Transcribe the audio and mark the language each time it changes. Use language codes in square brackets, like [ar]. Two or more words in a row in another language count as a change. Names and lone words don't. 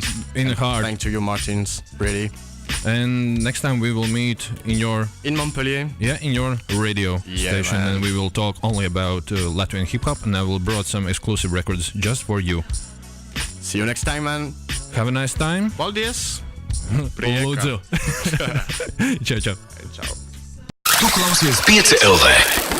[en] In heart. Thank to you, Martins, really. And next time we will meet In Montpellier. in your radio station, man. and we will talk only about Latvian hip hop, and I will brought some exclusive records just for you. See you next time, man. Have a nice time. [lv] Paldies! Lūdzu. Čau, čau. Ciao. Tu klausies 5 LV.